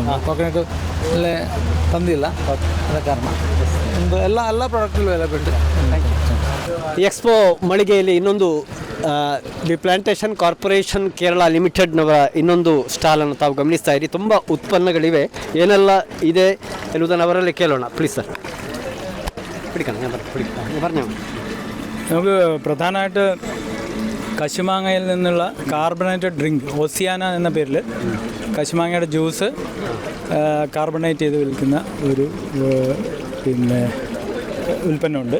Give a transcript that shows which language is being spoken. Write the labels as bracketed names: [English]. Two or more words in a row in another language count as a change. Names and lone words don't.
[Kannada] ಕೋಕೋನಟ್ ಅಲ್ಲೇ ತಂದಿಲ್ಲ, ಅದ ಕಾರಣ ಒಂದು ಎಲ್ಲ [English] product available. [Kannada] ಈ ಎಕ್ಸ್ಪೋ ಮಳಿಗೆಯಲ್ಲಿ ಇನ್ನೊಂದು ದಿ ಪ್ಲಾಂಟೇಶನ್ ಕಾರ್ಪೊರೇಷನ್ ಕೇರಳ ಲಿಮಿಟೆಡ್ನವರ ಇನ್ನೊಂದು ಸ್ಟಾಲನ್ನು ತಾವು ಗಮನಿಸ್ತಾ ಇರಿ. ತುಂಬ ಉತ್ಪನ್ನಗಳಿವೆ. ಏನೆಲ್ಲ ಇದೆ ಎನ್ನುವುದನ್ನು ಅವರಲ್ಲಿ ಕೇಳೋಣ. [English] please sir, [Malayalam] പറഞ്ഞു. നമുക്ക് പ്രധാനമായിട്ട് കശുമാങ്ങയിൽ നിന്നുള്ള [English] carbonated drink, [Malayalam] ഒസിയാന എന്ന പേരിൽ കശുമാങ്ങയുടെ ജ്യൂസ് കാർബണേറ്റ് ചെയ്ത് വിൽക്കുന്ന ഒരു പിന്നെ ഉൽപ്പന്നമുണ്ട്.